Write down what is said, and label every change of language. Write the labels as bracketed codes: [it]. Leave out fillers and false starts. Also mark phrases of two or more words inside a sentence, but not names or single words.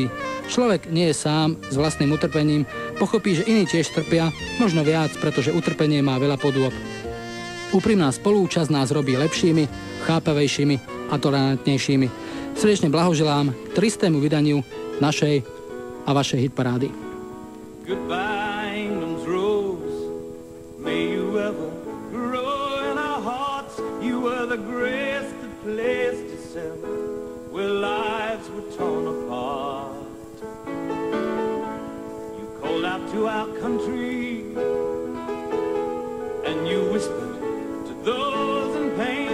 [sk] Človek nie je sám s vlastným utrpením, pochopí, že iní tiež trpia, možno viac, pretože utrpenie má veľa podôb. Úprimná spolúčasť nás robí lepšími, chápavejšími a tolerantnejšími. Srdečne blahoželám k 300. vydaniu našej a vašej hitparády. [en] Goodbye, England's rose. May you ever grow in our hearts. You were the greatest place to sell, where lives were torn apart. You called out to our country, and you whispered to those in pain.